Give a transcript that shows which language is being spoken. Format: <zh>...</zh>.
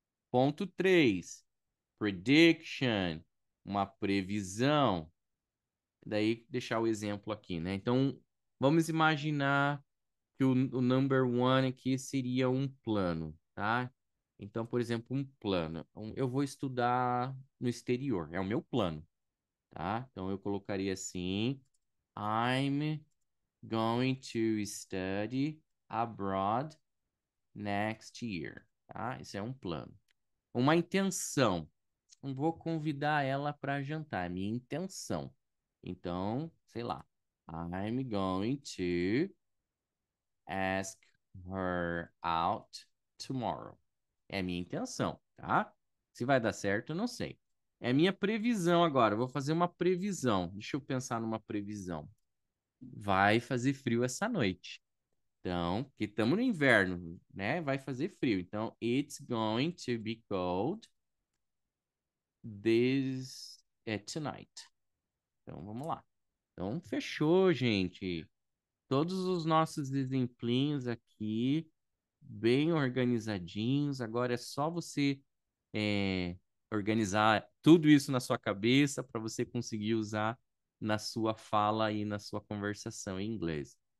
<pt>Ponto 3, prediction, uma previsão. Daí, deixar o exemplo aqui, né? Então, vamos imaginar que o number one aqui seria um plano, tá? Então, por exemplo, um plano. Eu vou estudar no exterior, é o meu plano, tá? Então, eu colocaria assim:</pt> <en>I'm going to study abroad next year.</en> <pt>tá? Esse é um plano. Uma intenção. Não vou convidar ela para jantar, é minha intenção. Então, sei lá.</pt> <en>I'm going to ask her out tomorrow.</en> <pt>É minha intenção, tá? Se vai dar certo, eu não sei. É minha previsão agora. Eu vou fazer uma previsão. Deixa eu pensar numa previsão. Vai fazer frio essa noite. Então, porque estamos no inverno, né? Vai fazer frio. Então,</pt> <en>it's going to be cold tonight.</en> <pt>Então, vamos lá. Então, fechou, gente. Todos os nossos exemplinhos aqui, bem organizadinhos. Agora é só você é, organizar tudo isso na sua cabeça para você conseguir usar na sua fala e na sua conversação em inglês.</pt>